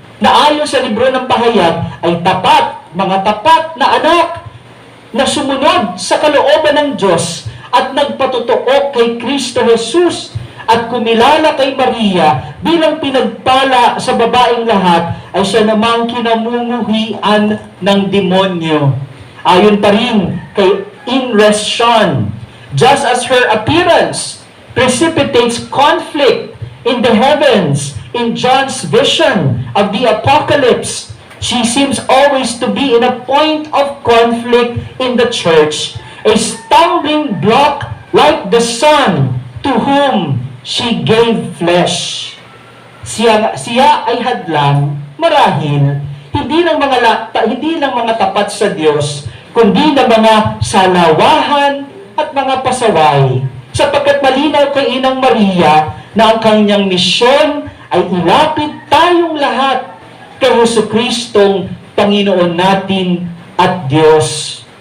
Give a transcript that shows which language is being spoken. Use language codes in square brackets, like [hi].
[tl] Na ayon sa libro ng pahayag, ay mga tapat na anak, na sumunod sa kalooban ng Diyos, at nagpatotoo kay Kristo Jesus, at kumilala kay Maria bilang pinagpala sa babaeng lahat, ay siya namang kinamumuhian ng demonyo. Ayon pa rin kay [en] Inres Sean, just as her appearance precipitates conflict in the heavens in John's vision of the apocalypse, she seems always to be in a point of conflict in the church, a stumbling block like the Son to whom she gave flesh. [tl] Siya ay hadlang, marahil, hindi ng mga tapat sa Diyos, kundi ng mga salawahan at mga pasaway, sapagkat malinaw kay Inang Maria na ang kanyang misyon ay ilapit tayong lahat kay Jesucristong Panginoon natin at Diyos.